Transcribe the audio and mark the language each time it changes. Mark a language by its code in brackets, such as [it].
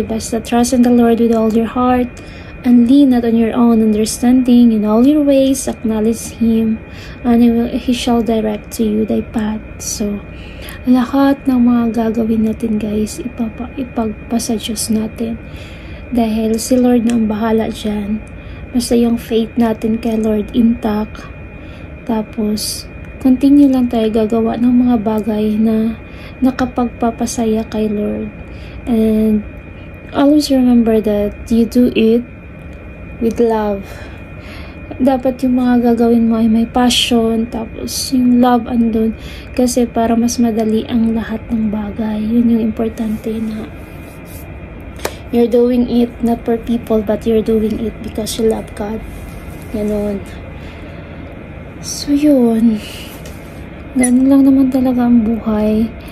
[en] Basta trust in the Lord with all your heart and lean not on your own understanding. In all your ways, acknowledge Him, and He shall direct to you thy path. [tl] So, lahat ng mga gagawin natin, guys, ipagpasa Diyos natin. Dahil si Lord na ang bahala dyan. Basta yung faith natin kay Lord intact. Tapos, continue lang tayo gagawa ng mga bagay na nakapagpapasaya kay Lord. [en] And always remember that you do it with love. [tl] Dapat yung mga gagawin mo ay may passion, tapos yung love andun, kasi para mas madali ang lahat ng bagay. Yun yung importante, na [en] you're doing it not for people, but you're doing it because you love God. [tl] Ganon. So yun, ganun lang naman talaga ang buhay.